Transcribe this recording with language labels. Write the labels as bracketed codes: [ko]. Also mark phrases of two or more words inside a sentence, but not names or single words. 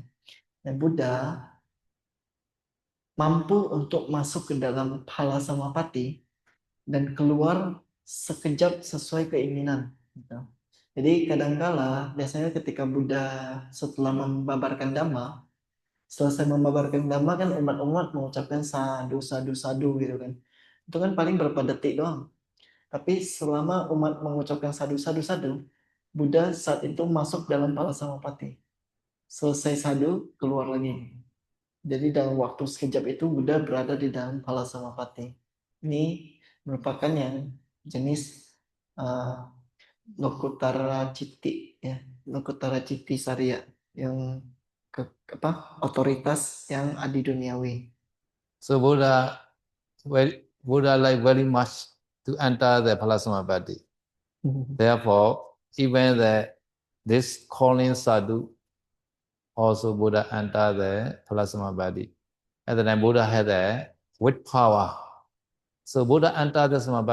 [id] Dan Buddha mampu untuk masuk ke dalam [pi] phala samapati [id] dan keluar sekejap sesuai keinginan. Gitu. Jadi kadangkala biasanya ketika Buddha setelah membabarkan Dhamma, selesai membabarkan Dhamma kan umat-umat mengucapkan [pi] sadu sadu sadu [id] gitu kan. Itu kan paling berapa detik doang. Tapi selama umat mengucapkan [pi] sadu sadu sadu, [id] Buddha saat itu masuk dalam [pi] phala samapati. [id] Selesai sadu, keluar lagi. Jadi dalam waktu sekejap itu Buddha berada di dalam [pi] phala samapati. [id] Ini merupakan yang jenis [pi] Lokuttara Citti [id] ya, [pi] Lokuttara Citti Sariya [id] yang otoritas yang adi duniawi. [en] So Buddha like very much to enter the [pi] phala samapatti. [en] Therefore, even this calling sadhu also Buddha enter the [pi] phala samapatti. [en] At the time Buddha had with power. So Buddha enter the samapatti.